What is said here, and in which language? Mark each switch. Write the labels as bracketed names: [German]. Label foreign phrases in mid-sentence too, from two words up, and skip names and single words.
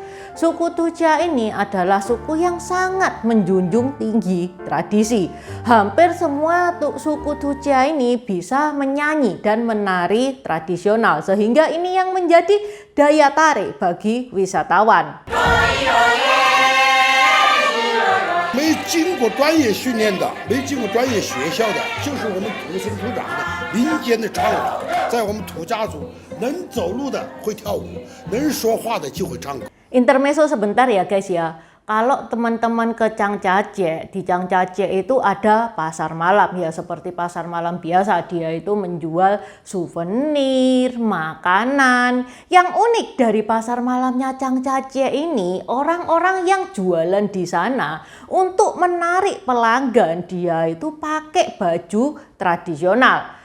[Indonesian] Suku Tujia ini adalah suku yang sangat menjunjung tinggi tradisi. Hampir semua suku Tujia ini bisa menyanyi dan menari tradisional sehingga ini yang menjadi daya tarik bagi wisatawan. [Chinese] 没经过专业训练的，没经过专业学校的，就是我们土生土长的民间的传统。在我们土家族，能走路的会跳舞，能说话的就会唱歌。 [Indonesian] Intermezzo sebentar ya guys ya. Kalau teman-teman ke Changjiajie, di Changjiajie itu ada pasar malam ya, seperti pasar malam biasa. Dia itu menjual souvenir, makanan. Yang unik dari pasar malamnya Changjiajie ini, orang-orang yang jualan di sana untuk menarik pelanggan, dia itu pakai baju tradisional.